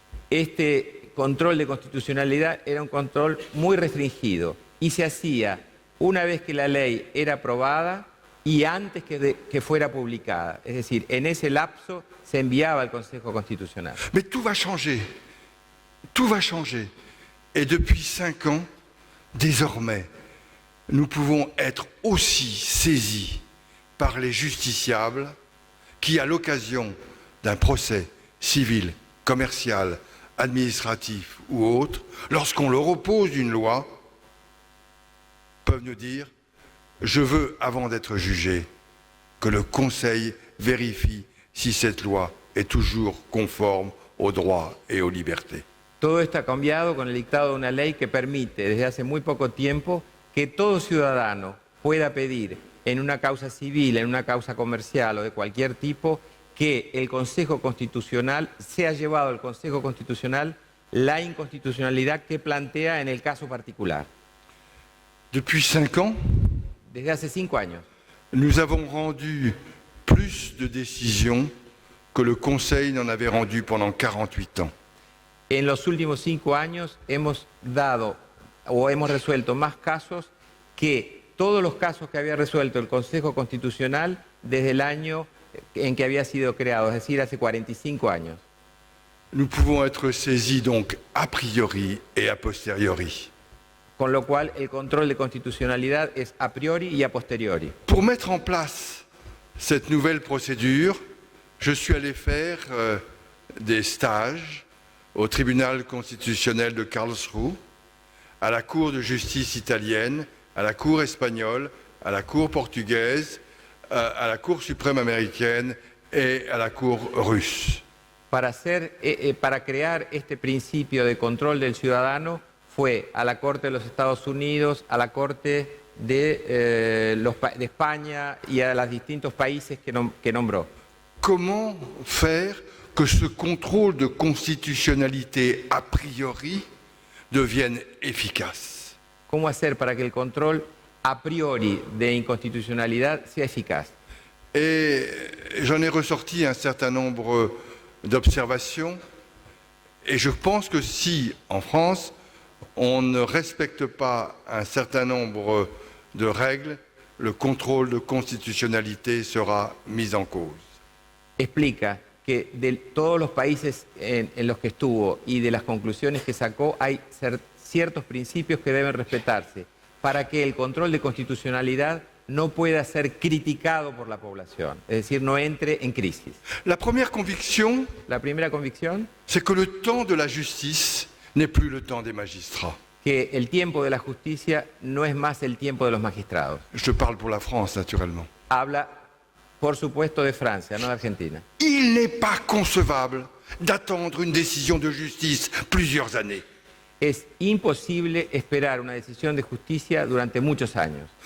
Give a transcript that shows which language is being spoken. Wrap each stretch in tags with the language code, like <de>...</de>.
<es>Este control de constitucionalidad era un control muy restringido y se hacía una vez que la ley era aprobada y antes que fuera publicada. Es decir, en ese lapso se enviaba al Consejo Constitucional.</es> <fr>Mais tout va changer. Tout va changer. Et depuis 5 ans, désormais, nous pouvons être aussi saisis par les justiciables qui, à l'occasion d'un procès civil, commercial, administratif ou autre, lorsqu'on leur oppose une loi, peuvent nous dire « Je veux, avant d'être jugé, que le Conseil vérifie si cette loi est toujours conforme aux droits et aux libertés. »</fr> <es>Todo esto ha cambiado con el dictado de una ley que permite, desde hace muy poco tiempo, que todo ciudadano pueda pedir en una causa civil, en una causa comercial o de cualquier tipo, que el Consejo Constitucional sea llevado al Consejo Constitucional la inconstitucionalidad que plantea en el caso particular.</es> <fr>Depuis 5 ans,</fr> <es>Desde hace 5 años,</es> <fr>nous avons rendu plus de décisions que le Conseil n'en avait rendu pendant 48 ans.</fr> <es>en los últimos 5 años hemos dado o hemos resuelto más casos que todos los casos que había resuelto el Consejo Constitucional desde el año en que había sido creado, es decir, hace 45 años.</es> <fr>Nous pouvons être saisis donc a priori et a posteriori.</fr> <es>Con lo cual el control de constitucionalidad es a priori y a posteriori.</es> <fr>Pour mettre en place cette nouvelle procédure, je suis allé faire des stages au tribunal constitutionnel de Karlsruhe, à la Cour de justice italienne, à la Cour espagnole, à la Cour portugaise, à la Cour suprême américaine et à la Cour russe.</fr> <es>Para crear este principio de control del ciudadano fue a la Corte de los Estados Unidos, a la Corte de España y a los distintos países que nombró.</es> <fr>Comment faire que ce contrôle de constitutionnalité a priori devienne efficace?</fr> <es>¿Cómo hacer para que el control a priori de inconstitucionalidad sea eficaz?</es> <fr>Et j'en ai ressorti un certain nombre d'observations Et je pense que si, en France, on ne respecte pas un certain nombre de règles, le contrôle de constitutionnalité sera mis en cause.</fr> <es>Explica que de todos los países en los que estuvo y de las conclusiones que sacó, hay ciertos principios que deben respetarse para que el control de constitucionalidad no pueda ser criticado por la población, es decir, no entre en crisis. La primera conviction,</es> <fr>c'est que le temps de la justice n'est plus le temps des magistrats.</fr> <es>Que el tiempo de la justicia no es más el tiempo de los magistrados.</es> <fr>Je parle pour la France, naturellement.</fr> <es>Habla, por supuesto, de Francia, no de Argentina.</es> <fr>Il n'est pas concevable d'attendre une décision de justice plusieurs années.</fr> <es>Es imposible esperar una decisión de justicia durante muchos años.</es>